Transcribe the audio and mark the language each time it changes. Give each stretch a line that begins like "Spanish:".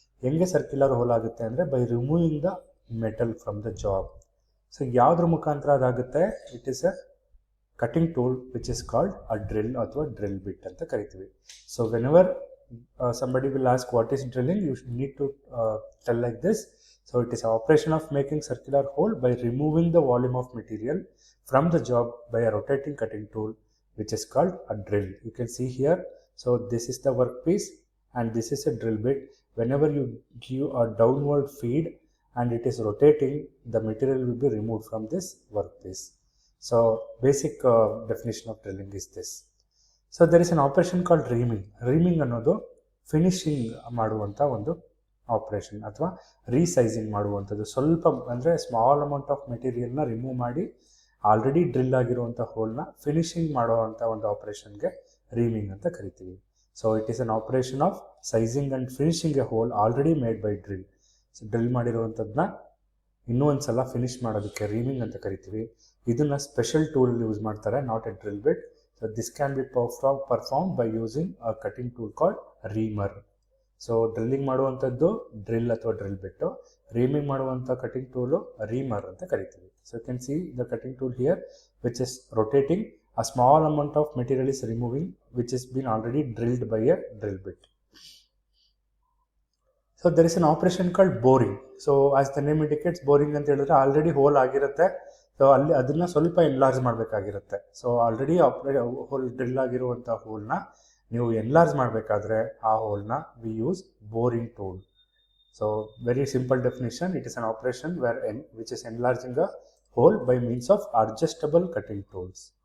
Kannada: ಹೆಂಗೆ circular hole ಆಗುತ್ತೆ ಅಂದರೆ
English: By removing the metal from the job. So
Kannada: ಯಾವುದ್ರ ಮುಖಾಂತರ ಅದಾಗುತ್ತೆ?
English: it is a cutting tool which is called a drill
Kannada: ಅಥವಾ drill ಬಿಟ್ ಅಂತ ಕರಿತೀವಿ.
English: So whenever somebody will ask what is drilling, you need to tell like this. So it is an operation of making circular hole by removing the volume of material from the job by a rotating cutting tool which is called a drill. You can see here, so this is the workpiece and this is a drill bit. Whenever you give a downward feed and it is rotating, the material will be removed from this workpiece. So basic definition of drilling is this. So there is an operation called reaming.
Kannada: Reaming ಅನ್ನೋದು finishing ಮಾಡುವಂಥ ಒಂದು operation ಅಥವಾ ರೀಸೈಸಿಂಗ್ ಮಾಡುವಂಥದ್ದು. ಸ್ವಲ್ಪ ಅಂದರೆ small amount of ಮೆಟೀರಿಯಲ್ನ remove ಮಾಡಿ already drill ಆಗಿರುವಂಥ ಹೋಲ್ನ finishing ಮಾಡುವಂಥ ಒಂದು ಆಪರೇಷನ್ಗೆ ರೀಮಿಂಗ್ ಅಂತ ಕರಿತೀವಿ.
English: So it is an operation of sizing and finishing a hole already made by drill.
Kannada: So drill ಮಾಡಿರುವಂಥದ್ದನ್ನ ಇನ್ನೂ ಒಂದು ಸಲ ಫಿನಿಶ್ ಮಾಡೋದಕ್ಕೆ ರೀಮಿಂಗ್ ಅಂತ ಕರಿತೀವಿ. ಇದನ್ನು ಸ್ಪೆಷಲ್ ಟೂಲ್ ಯೂಸ್ ಮಾಡ್ತಾರೆ,
English: Not a drill bit. So this can be performed by using a cutting tool called reamer.
Kannada: So drilling ಮಾಡುವಂಥದ್ದು drill ಅಥವಾ ಡ್ರಿಲ್ ಬಿಟ್ಟು, ರೀಮಿಂಗ್ ಮಾಡುವಂಥ ಕಟಿಂಗ್ ಟೂಲು ರೀಮರ್ ಅಂತ ಕರಿತೀವಿ.
English: So you can see the cutting tool here which is rotating. A small amount of material is removing which has been already drilled by a drill bit. So there is an operation called boring. So as the name indicates, boring
Kannada: ಅಂತ ಹೇಳಿದ್ರೆ already hole ಆಗಿರುತ್ತೆ. So ಅಲ್ಲಿ ಅದನ್ನು ಸ್ವಲ್ಪ enlarge ಮಾಡಬೇಕಾಗಿರುತ್ತೆ. So already hole drill ಆಗಿರುವಂಥ ಹೋಲ್ನ ನೀವು enlarge ಮಾಡಬೇಕಾದ್ರೆ ಆ ಹೋಲ್ನ
English: We use boring tool. So very simple definition, it is an operation which is enlarging a hole by means of adjustable cutting tools.